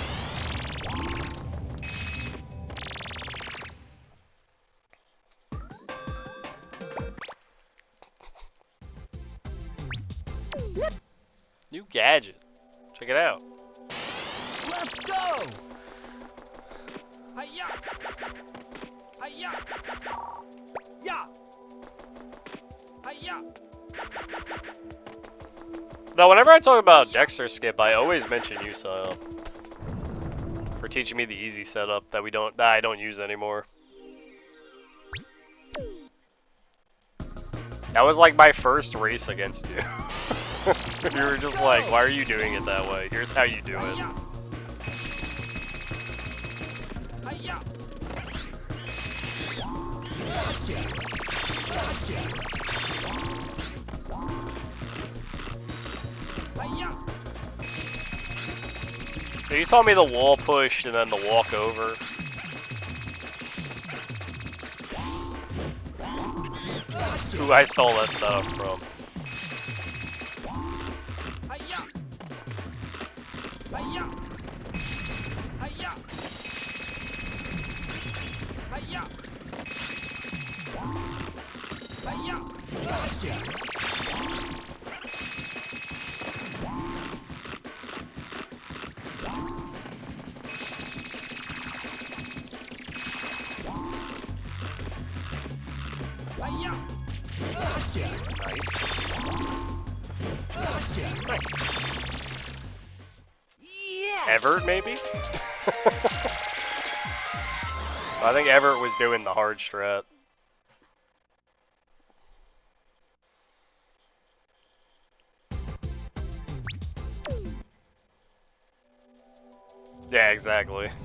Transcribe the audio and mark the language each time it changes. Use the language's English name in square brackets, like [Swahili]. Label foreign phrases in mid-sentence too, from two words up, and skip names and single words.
[English] New gadget. Check it out. Let's go! Hi-ya! Hi-ya! Yeah! Hi-ya! Though whenever I talk about Dexter skip, I always mention you, Sile, for teaching me the easy setup that I don't use anymore. That was like my first race against you. You were just like, why are you doing it that way? Here's how you do it. Hi-ya! Hi-ya! So you told me the wall push and then the walk over. Who I stole that setup from. Hi-ya! Hi-ya! Hi-ya! Hi-ya! Hi-ya! Hi-ya! Nice. Yes! Everett, maybe? I think Everett was doing the hard strat. Yeah, exactly.